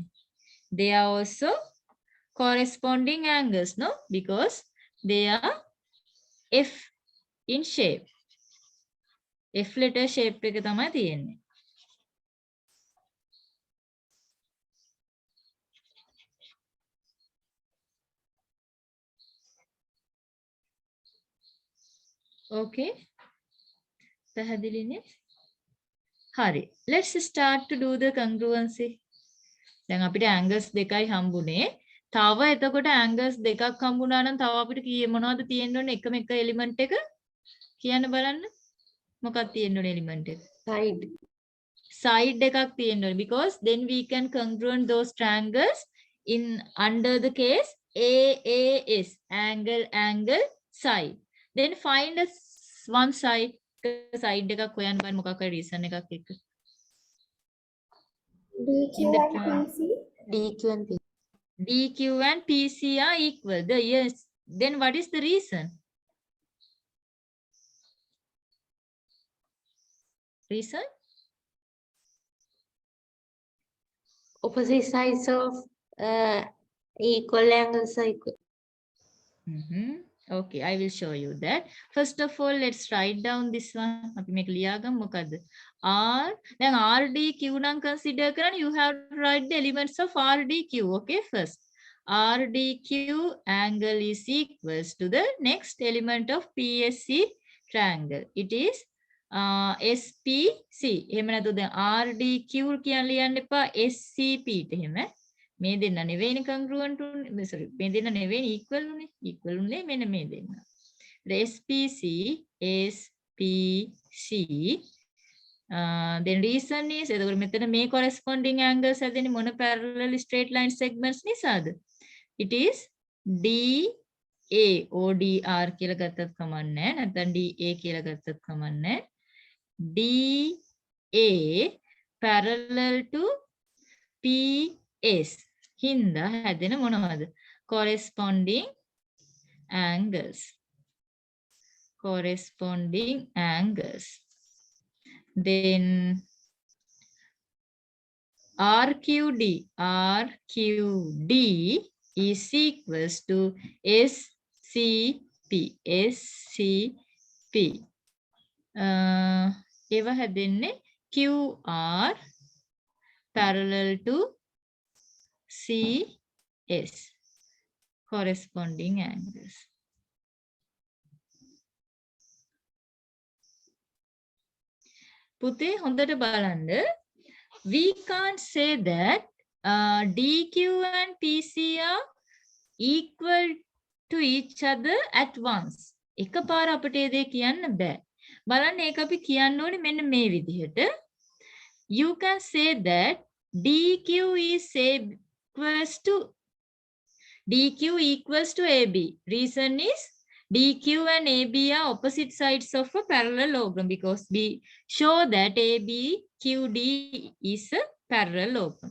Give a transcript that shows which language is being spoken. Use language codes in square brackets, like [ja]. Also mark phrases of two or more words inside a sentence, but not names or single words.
[en] They are also corresponding angles, no? Because they are F in shape. F letter shape [si] එක තමයි තියෙන්නේ. [en] Okay. [si] පැහැදිලිනේ? හරි. [en] Let's start to do the congruency. [si] දැන් අපිට angles දෙකයි හම්බුනේ. තව එතකොට angles දෙකක් හම්බුනා නම් තව අපිට මොනවද තියෙන්න ඕනේ? එකම එක element එක කියන්න බලන්න. මොකක්ද තියෙන්න ඕනේ element එක? Side එකක් තියෙන්න ඕනේ. [en] Because then we can congruent those triangles in under the case AAS, angle side. Then find one side. [si] Side එකක් හොයන්න බලන්න මොකක් හරි reason එකක් එක්ක. [en] DQ and PC are equal. Yes. Then what is the reason? Reason? Opposite sides of equal angles are equal. Okay, I will show you that. First of all, let's write down this one. [si] අපි මේක ලියාගමු මොකද්ද? R. දැන් RDQ නම් [en] consider කරන්න you have to write the elements of RDQ. Okay, first. RDQ angle is equals to the next element of PSC triangle. It is SPC. [si] එහෙම නැතු දැන් RDQ කියන ලියන්න එපා SCP ට එහෙම. මේ දෙන්න නෙවෙයිනේ congruent උනේ. sorry මේ දෙන්න නෙවෙයිනේ equal උනේ මෙන්න මේ දෙන්න. [en] SPC then reason is [si] එතකොට මෙතන මේ [en] corresponding angles [si] හැදෙන්නේ මොන [en] parallel straight line segments නිසාද? it is DA ODR [si] කියලා ගත්තත් කමන්නේ නැත්නම් DA කියලා ගත්තත් කමන්නේ [en] DA parallel to PS [si] හින්දා හැදෙන මොනවද [en] corresponding angles then RQD is equals to SCP [si] ඒවා හැදෙන්නේ [en] QR parallel to CS corresponding angles [si] පුතේ හොඳට බලන්න [en] we can't say that DQ and PC are equal to each other at once. [si] එකපාර අපිට ඒ දේ කියන්න බෑ. බලන්න ඒක අපි කියන්න ඕනේ මෙන්න මේ විදිහට. [en] You can say that DQ equals to AB. Reason is DQ and AB are opposite sides of a parallelogram because we show that ABQD is a parallelogram.